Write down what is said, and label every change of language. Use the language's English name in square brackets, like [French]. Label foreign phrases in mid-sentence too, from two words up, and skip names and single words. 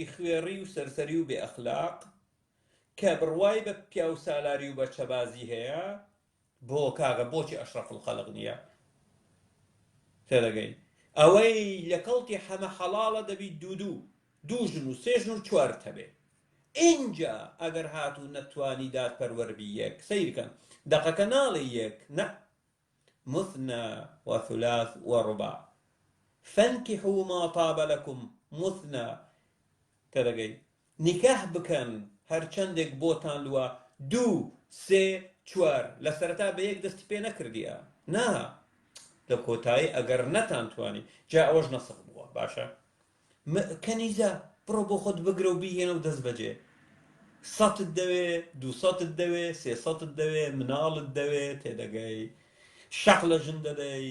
[Central Kurdish] خوێڕی و سەرسەری و بێ ئەخلاق کە بڕوای بە پیا و سالاری و بەچەبازی هەیە بۆ کاگە بۆچی ئەشرەف الخەڵق نییە تێدەگەی ئەوەی لە کەڵتی حەمە حەڵاڵە دەبی دوو ژن و 3 ژن و 4 هەبێ اینجا ئەگەر هاتوو نەتوانی دادپەروەربی یەک سەیرکەن دەقەکە ناڵێ یەک نە مثنى [Arabic] وثلاث ورباع فانكحوا ما طاب لكم مثنى [Central Kurdish] تێدەگەی نیکاح بکەن هەرچەندێک بۆتان لووە 2 3 4 لە سەرەتا بە یەک دەستی پێ نەکردیە نا لە کۆتایی ئەگەر نەتانتوانی جا ئەوەش نەسخ بووە [Arabic] باشە کەنیزە بڕۆ بۆ خۆت بگرە و بیهێنە و دەست بەجێ 100ت دەوێ 200ت دەوێ 300ت دەوێ مناڵت دەوێ تێدەگەی شەق لە ژن دەدەی